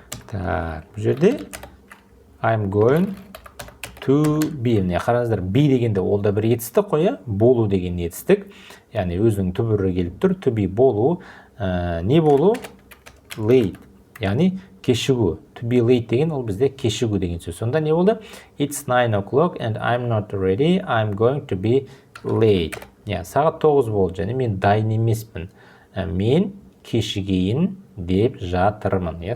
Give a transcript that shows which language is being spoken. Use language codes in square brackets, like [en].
[en] Так, [kk] бұл жерде [en] I'm going to be. [kk] Міне қараңыздар, be дегенде ол да бір етістік қой, болу деген етістік. Яғни өзінің түбірі келіп тұр. [en] To be [kk] болу. Не болу? [en] Late. [kk] Яғни кешігу. [en] To be late [kk] деген ол бізде кешігу деген сөз. Сонда не болды? [en] It's 9 o'clock and I'm not ready. I'm going to be late. [kk] Сағат 9 болды және мен дайын емеспін. Мен кешігейін деп жатырмын.